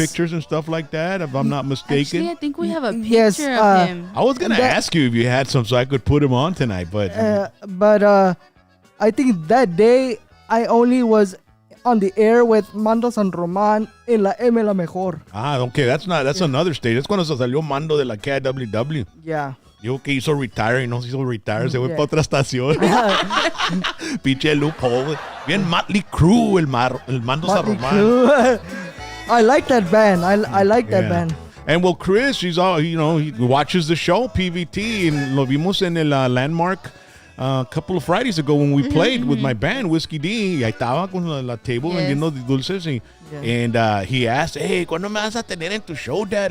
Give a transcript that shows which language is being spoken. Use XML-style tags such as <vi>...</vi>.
<en>pictures and stuff like that, if I'm not mistaken. Actually, I think we have a picture Yes, of him. I was going to that- ask you if you had some so I could put him on tonight, but But I think that day I only was on the air with Mando San Román en la M La Mejor. okay, that's another stage.</en> <es>That's cuando se salió Mando de la KWW.</es> <en>Yeah.</en> <es>Digo que hizo retire y no se hizo retire, se fue</es> <en>Yeah.</en> <es>para otra estación. Pinche loophole. Bien Motley Crue, el Mando San</es> <en>Motley</en> <es>Román.</es> <en>Crue. I like that band. I like that Yeah. band. And well, Chris, he's all, he watches the show, PVT, and</en> <es>lo vimos en el Landmark</es> <en>a couple of Fridays ago when we played with my band, Whiskey D.</en> <es>Y ahí estaba con la table</es> <en>Yes.</en> <es>vendiendo dulces.</es> <en>And he asked, hey,</en> <es>¿cuándo me vas a tener en tu show, Dad?</es>